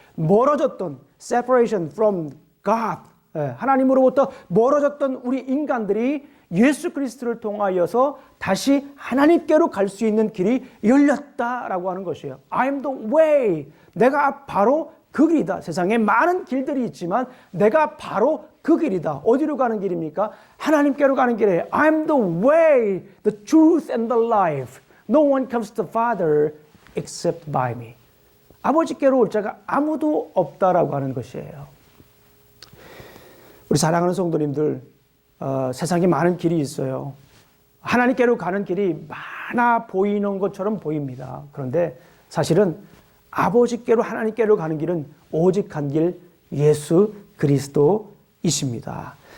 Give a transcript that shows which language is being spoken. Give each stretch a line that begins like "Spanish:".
Korean: 멀어졌던
English: separation from God,
Korean: 하나님으로부터 멀어졌던 우리 인간들이 예수 그리스도를 통하여서 다시 하나님께로 갈 수 있는 길이 열렸다라고 하는 것이에요.
English: I am the way.
Korean: 내가 바로 그 길이다. 세상에 많은 길들이 있지만 내가 바로 그 길이다. 어디로 가는 길입니까? 하나님께로 가는 길이에요.
English: I am the way, the truth and the life. No one comes to the Father except by me.
Korean: 아버지께로 올 자가 아무도 없다라고 하는 것이에요. 우리 사랑하는 성도님들, 세상에 많은 길이 있어요. 하나님께로 가는 길이 많아 보이는 것처럼 보입니다. 그런데 사실은 아버지께로 하나님께로 가는 길은 오직 한 길 예수 그리스도이십니다.